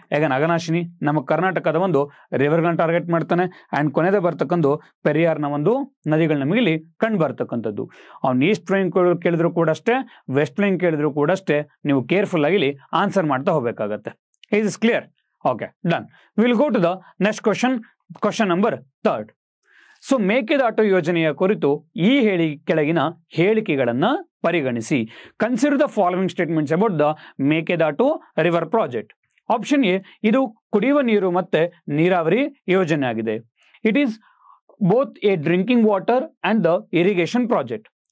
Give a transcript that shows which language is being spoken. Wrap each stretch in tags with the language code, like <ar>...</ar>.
<kn>ಈಗ ಅಘನಾಶಿನಿ ನಮ್ಮ ಕರ್ನಾಟಕದ ಒಂದು ರಿವರ್ಗಳನ್ನ ಟಾರ್ಗೆಟ್ ಮಾಡ್ತಾನೆ. ಅಂಡ್ ಕೊನೆಯದೇ ಬರ್ತಕ್ಕಂದು ಪೆರಿಯಾರ್ನ ಒಂದು ನದಿಗಳು ನಮಗೆ ಇಲ್ಲಿ ಕಂಡು ಬರ್ತಕ್ಕಂಥದ್ದು. ಅವ್ನು ಈಸ್ಟ್ ಫ್ಲೋಯಿಂಗ್ ಕೇಳಿದ್ರು ಕೂಡ ಅಷ್ಟೇ, ವೆಸ್ಟ್ ಫ್ಲೋಯಿಂಗ್ ಕೇಳಿದ್ರು ಕೂಡ ಅಷ್ಟೇ, ನೀವು ಕೇರ್ಫುಲ್ ಆಗಿ ಇಲ್ಲಿ ಆನ್ಸರ್ ಮಾಡ್ತಾ ಹೋಗ್ಬೇಕಾಗತ್ತೆ.</kn> <en>Is is clear? Okay, done. We'll go to the next question, question number 3.</en> <kn>So Mekedatu ಯೋಜನೆಯ ಕುರಿತು ಈ ಕೆಳಗಿನ ಹೇಳಿಕೆಗಳನ್ನ ಪರಿಗಣಿಸಿ.</kn> <en>Consider the following statements about the Mekedatu river project.</en> <kn>Option A, ಇದು ಕುಡಿಯುವ ನೀರು ಮತ್ತೆ ನೀರಾವರಿ ಯೋಜನೆ ಆಗಿದೆ.</kn> <en>It is both a drinking water and the irrigation project.</en>